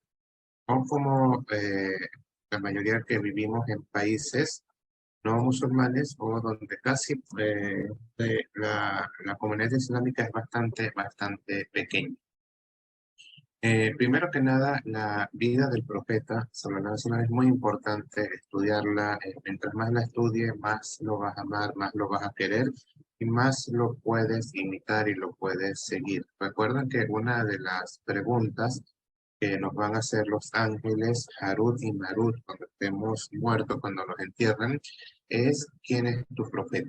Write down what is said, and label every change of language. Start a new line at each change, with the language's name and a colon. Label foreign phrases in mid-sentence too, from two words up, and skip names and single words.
Spanish: No como la mayoría que vivimos en países no musulmanes o donde casi la comunidad islámica es bastante pequeña. Primero que nada, la vida del profeta
Arabic: صلى الله عليه وسلم
Spanish: es muy importante estudiarla. Mientras más la estudies, más lo vas a amar, más lo vas a querer y más lo puedes imitar y lo puedes seguir. Recuerden que una de las preguntas que nos van a hacer los ángeles, Harut y Marut, cuando estemos muertos, cuando nos entierran, es ¿quién es tu profeta?